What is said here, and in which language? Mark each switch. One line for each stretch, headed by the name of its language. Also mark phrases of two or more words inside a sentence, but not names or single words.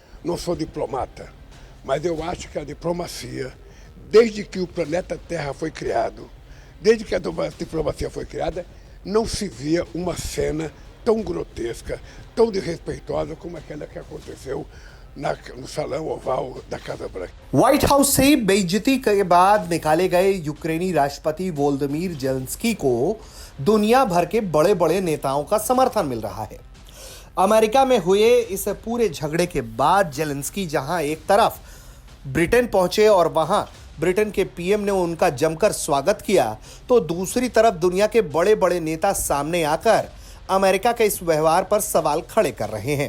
Portuguese: não sou diplomata, mas eu acho que a diplomacia, desde que o planeta Terra foi criado, desde que a diplomacia foi criada, não se via uma cena tão grotesca, tão desrespeitosa como aquela que aconteceu no salão oval da Casa Branca।
Hindi: व्हाइट हाउस से बेइज्जती के बाद निकाले गए यूक्रेनी राष्ट्रपति वोलोदिमीर जेलेंस्की को दुनिया भर के बड़े बड़े नेताओं का समर्थन मिल रहा है। अमेरिका में हुए इस पूरे झगड़े के बाद जेलेंस्की जहां एक तरफ ब्रिटेन पहुंचे और वहां ब्रिटेन के पीएम ने उनका जमकर स्वागत किया, तो दूसरी तरफ दुनिया के बड़े बड़े नेता सामने आकर अमेरिका के इस व्यवहार पर सवाल खड़े कर रहे हैं।